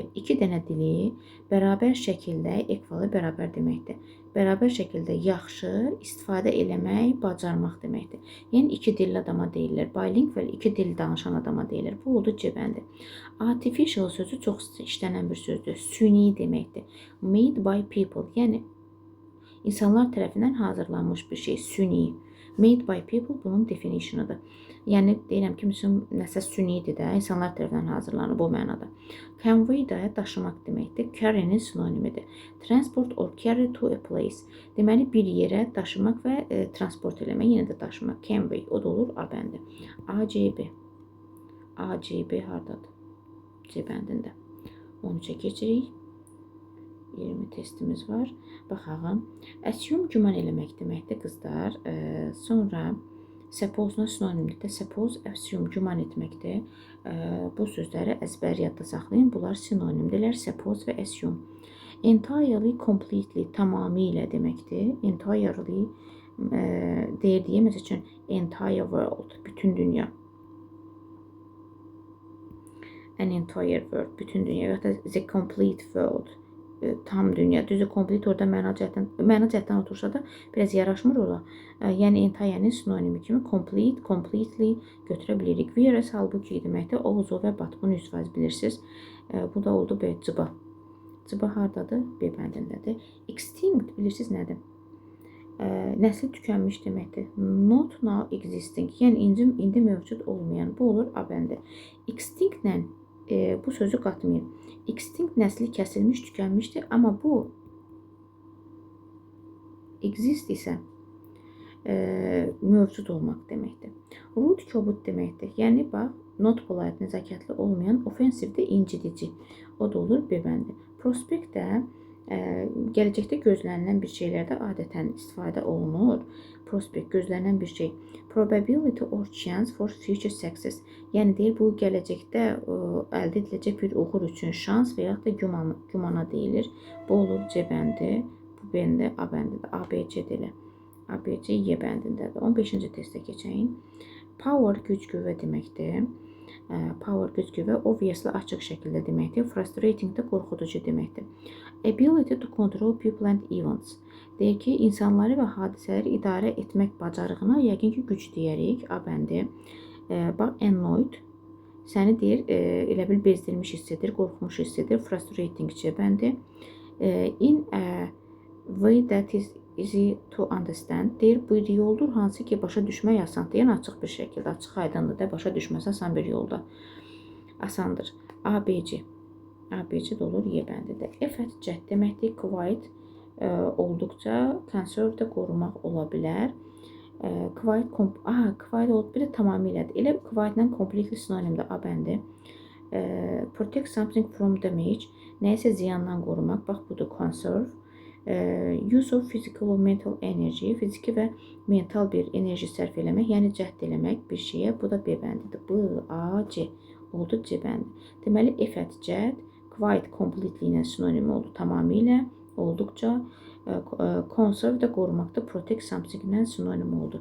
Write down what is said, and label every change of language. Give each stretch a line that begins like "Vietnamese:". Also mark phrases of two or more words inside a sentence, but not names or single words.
Azerbaijani: 2 dənə dili bərabər şəkildə, equally bərabər deməkdir. Bərabər şəkildə yaxşı istifadə eləmək, bacarmaq deməkdir. Yəni, 2 dilli adama deyirlər. Bilingual 2 dil danışan adama deyirlər. Bu oldu C bəndi. Artificial sözü çox işlənən bir sözdür. Süni deməkdir.
English: Made by people,
Azerbaijani: yəni insanlar tərəfindən hazırlanmış bir şey, süni.
English: Made by people
Azerbaijani: bunun definitionudur. Yəni, deyirəm ki, nəsə sünidir də, insanlar tərəfindən hazırlanır bu mənada. Convey də daşımaq deməkdir. Carry'nin sinonimidir.
English: Transport or carry to a place.
Azerbaijani: Deməli, bir yerə daşımaq və transport eləmək, yenə də daşımaq. Convey, o da olur A bəndi. A, C, B. A, C, B hardadır? C bəndində. 13-ə keçirik. 20 testimiz var. Baxağım. Assume güman eləmək deməkdir, qızlar. Sonra suppose-la sinonimdir.
English: Suppose, assume,
Azerbaijani: güman etməkdir. Bu sözləri əzbər yadda saxlayın. Bunlar sinonimdirlər. Suppose və assume.
English: Entirely, completely,
Azerbaijani: tamamilə deməkdir. Entirely deyir, məsəl üçün,
English: entire world,
Azerbaijani: bütün dünya.
English: An entire world,
Azerbaijani: bütün dünya. Və ya da
English: the complete world,
Azerbaijani: tam dünya. Düzdür, complete orada məna cəhətdən otursa da biraz yaraşmır ora. Yəni entire'nin sinonimi kimi complete, completely götürə bilirik. Whereas halbuki deməkdir, also və but. Bunu 100% bilirsiniz. Bu da oldu B, cıba. Cıba hardadır? B bəndindədir. Extinct bilirsiniz nədir? Nəsli tükənmiş deməkdir.
English: Not now existing.
Azerbaijani: Yəni indi mövcud olmayan. Bu olur A bəndi. Extinct-lə bu sözü qatmayın. Extinct nəsli kəsilmiş, tükənmişdir. Amma bu exist isə mövcud olmaq deməkdir. Rude, kobud deməkdir. Yəni, bax,
English: not polite,
Azerbaijani: nəzakətli olmayan, offensive də incidici. O da olur B bəndi. Prospect də gələcəkdə gözlənilən bir şeylərdə adətən istifadə olunur. Prospect gözlənilən bir şey.
English: Probability or chance for future success.
Azerbaijani: Yəni deyir, bu gələcəkdə əldə ediləcək bir uğur üçün şans və yaxud da gümana deyilir. Bu olur C bəndi. Bu bəndə A bəndidir. A, B, C deyilir. A, B, C, Y bəndindədir. 15-ci testə keçəyin. Power, güc, qüvvə deməkdir. Power, güc, qüvvə obviously açıq şəkildə deməkdir. Frustrating də qorxuducu deməkdir.
English: Ability to control people and events.
Azerbaijani: Deyir ki, insanları və hadisələri idarə etmək bacarığına yəqin ki, güc deyərik. A bəndi. Bax, annoyed. Səni deyir, elə bil bezdirmiş hiss edir, qorxmuş hiss edir. Frustrating C bəndi.
English: In a way that is easy to understand.
Azerbaijani: Deyir, bu yoldur hansı ki, başa düşmək asandır. Yəni, açıq bir şəkildə, açıq aydındır da, başa düşməsi asan bir yolda. Asandır. A, B, C. A, B, C də olur Y bəndidir. Effect, cəhd deməkdir. Quiet, olduqca conserve qorumaq ola bilər. Quiet olub, bir də tamamilədir. Elə quiet-lə completely sinonimdir A bəndi.
English: Protect something from damage.
Azerbaijani: Nəyisə ziyandan qorumaq. Bax, budur conserve.
English: Use of physical or mental energy.
Azerbaijani: Fiziki və mental bir enerji sərf eləmək, yəni cəhd eləmək bir şeyə. Bu da B bəndidir. B, A, C. Oldu C bəndi. Deməli, effect, cəhd.
English: Quiet, completely
Azerbaijani: ilə sinonimi oldu tamamilə. Olduqca. Conserve də qorumaqda
English: protect something
Azerbaijani: ilə sinonim oldu.